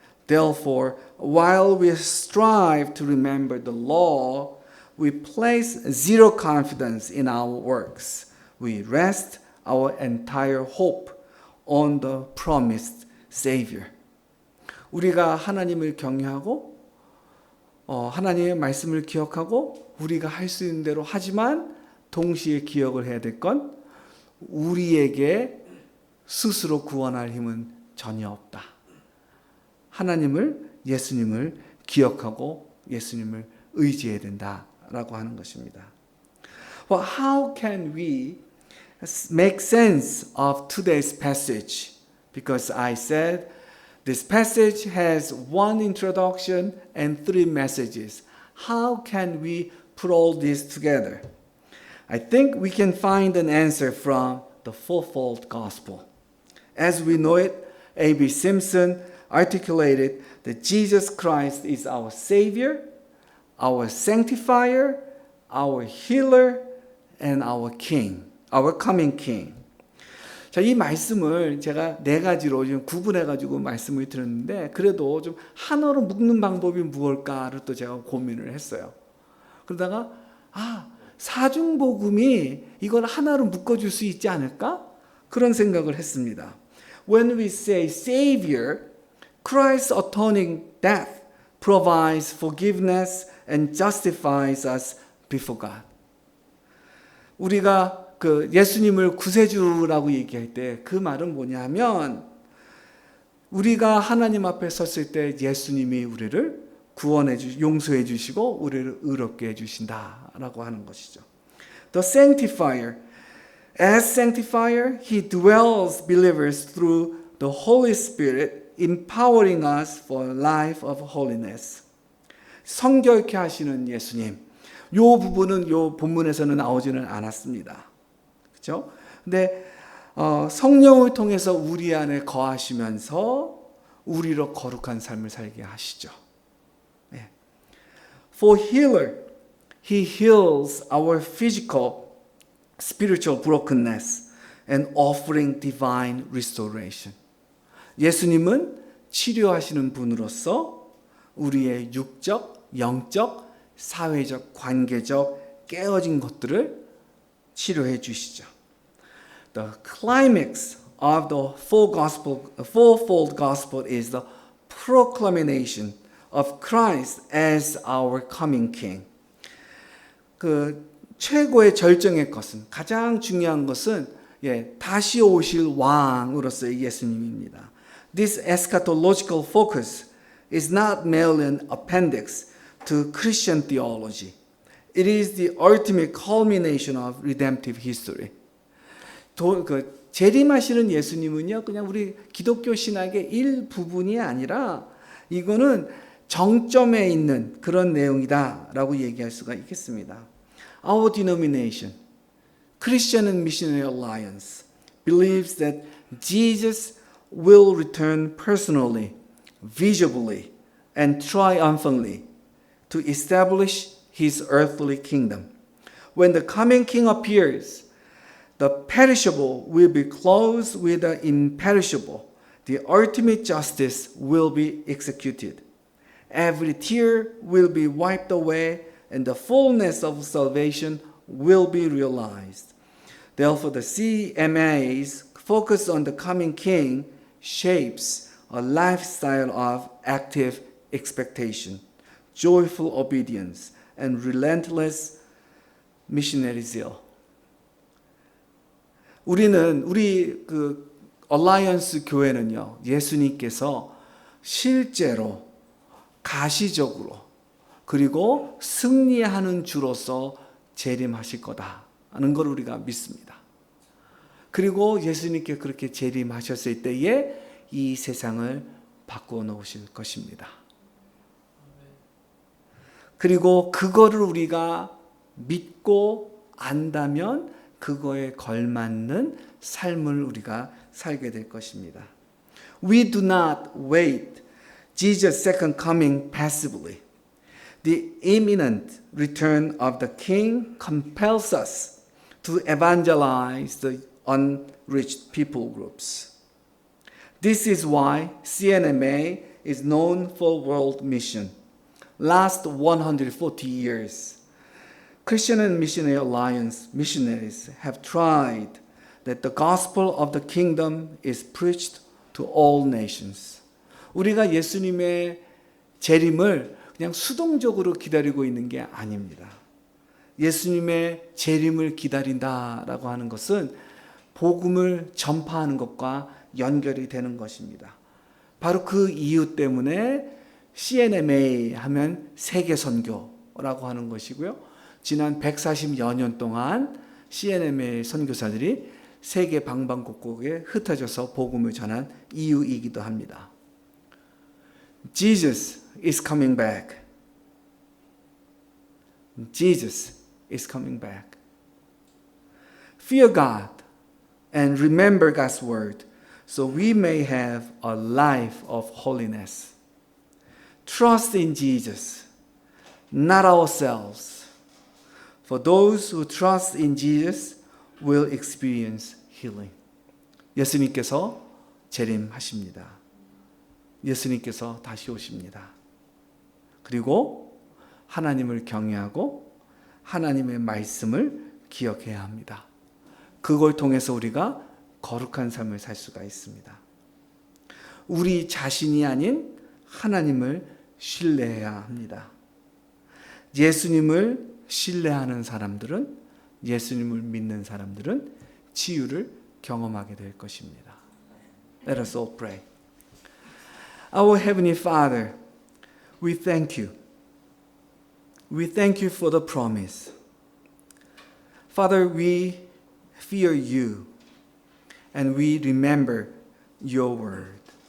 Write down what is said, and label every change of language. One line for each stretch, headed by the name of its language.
English: Therefore, while we strive to remember the law, we place zero confidence in our works. We rest our entire hope on the promised Savior.
Korean: 우리가 하나님을 경외하고 하나님의 말씀을 기억하고 우리가 할 수 있는 대로 하지만 동시에 기억을 해야 될 건 우리에게 스스로 구원할 힘은 전혀 없다. 하나님을, 예수님을 기억하고 예수님을 의지해야 된다라고 하는 것입니다.
English: Well, how can we make sense of today's passage? Because I said this passage has one introduction and three messages. How can we put all this together? I think we can find an answer from the fourfold gospel. As we know it, A.B. Simpson articulated that Jesus Christ is our Savior, our Sanctifier, our Healer, and our King, our coming King.
Korean: 자, 이 말씀을 제가 네 가지로 좀 구분해가지고 말씀을 드렸는데 그래도 좀 하나로 묶는 방법이 무엇일까를 또 제가 고민을 했어요. 그러다가 사중복음이 이걸 하나로 묶어줄 수 있지 않을까? 그런 생각을 했습니다.
English: When we say Savior, Christ's atoning death provides forgiveness and justifies us before God.
Korean: 우리가 예수님을 구세주라고 얘기할 때 그 말은 뭐냐면 우리가 하나님 앞에 섰을 때 예수님이 우리를 용서해 주시고 우리를 의롭게 해 주신다라고 하는 것이죠.
English: The sanctifier, as sanctifier, he dwells believers through the Holy Spirit, empowering us for a life of holiness.
Korean: 성결케 하시는 예수님. 이 부분은 이 본문에서는 나오지는 않았습니다. 그렇죠? 근데 성령을 통해서 우리 안에 거하시면서 우리로 거룩한 삶을 살게 하시죠. 네.
English: For healer, he heals our physical, spiritual brokenness and offering divine restoration.
Korean: 예수님은 치료하시는 분으로서 우리의 육적, 영적, 사회적, 관계적 깨어진 것들을 치료해 주시죠.
English: The climax of the fourfold gospel is the proclamation of Christ as our coming King.
Korean: 최고의 절정의 것은 가장 중요한 것은 다시 오실 왕으로서의 예수님입니다.
English: This eschatological focus is not merely an appendix to Christian theology. It is the ultimate culmination of redemptive history.
Korean: 재림하시는 예수님은요, 그냥 우리 기독교 신학의 일부분이 아니라 이거는 정점에 있는 그런 내용이다라고 얘기할 수가 있겠습니다.
English: Our denomination, Christian and Missionary Alliance, believes that Jesus will return personally, visibly, and triumphantly to establish his earthly kingdom. When the coming king appears, the perishable will be clothed with the imperishable. The ultimate justice will be executed. Every tear will be wiped away, and the fullness of salvation will be realized. Therefore, the CMA's focus on the coming king shapes a lifestyle of active expectation, joyful obedience, and relentless missionary zeal.
Korean: 우리 얼라이언스 교회는요, 예수님께서 실제로 가시적으로 그리고 승리하는 주로서 재림하실 거다라는 걸 우리가 믿습니다. 그리고 예수님께 그렇게 재림하셨을 때에 이 세상을 바꾸어 놓으실 것입니다. 그리고 그거를 우리가 믿고 안다면 그거에 걸맞는 삶을 우리가 살게 될 것입니다.
English: We do not wait Jesus' second coming passively. The imminent return of the King compels us to evangelize the unreached people groups. This is why CNMA is known for world mission. Last 140 years, Christian and Missionary Alliance missionaries have tried that the gospel of the kingdom is preached to all nations.
Korean: 우리가 예수님의 재림을 그냥 수동적으로 기다리고 있는 게 아닙니다. 예수님의 재림을 기다린다라고 하는 것은 복음을 전파하는 것과 연결이 되는 것입니다. 바로 그 이유 때문에 CNMA 하면 세계 선교라고 하는 것이고요. 지난 140여 년 동안 CNMA 선교사들이 세계 방방곡곡에 흩어져서 복음을 전한 이유이기도 합니다.
English: Jesus is coming back. Jesus is coming back. Fear God and remember God's word so we may have a life of holiness. Trust in Jesus, not ourselves. For those who trust in Jesus will experience healing.
Korean: 예수님께서 재림하십니다. 예수님께서 다시 오십니다. 그리고 하나님을 경외하고 하나님의 말씀을 기억해야 합니다. 그걸 통해서 우리가 거룩한 삶을 살 수가 있습니다. 우리 자신이 아닌 하나님을 신뢰해야 합니다. 예수님을 신뢰하는 사람들은, 예수님을 믿는 사람들은 치유를 경험하게 될 것입니다.
English: Let us all pray. Our Heavenly Father, we thank you. We thank you for the promise. Father, we fear you and we remember your word.